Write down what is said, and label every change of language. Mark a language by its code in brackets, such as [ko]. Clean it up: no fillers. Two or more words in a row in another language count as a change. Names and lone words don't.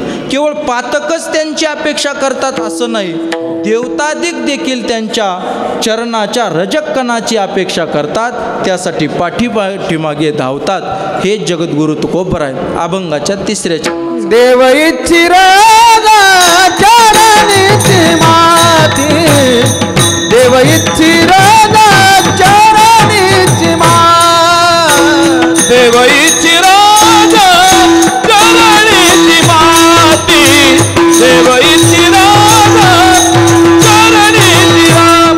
[mr] केवळ पातकच त्यांची अपेक्षा करतात असं नाही, देवतादिक देखील त्यांच्या चरणाच्या रजकणाची अपेक्षा करतात. त्यासाठी पाठीमागे धावतात. हे जगद्गुरु तुकोबराय अभंगाच्या 3ऱ्या देव इच्छिर चरणीची माती, देव इच्छिर चरणीची माती, देव इच्छिर चरणीची माती, देव इच्छिर चरणीची राम.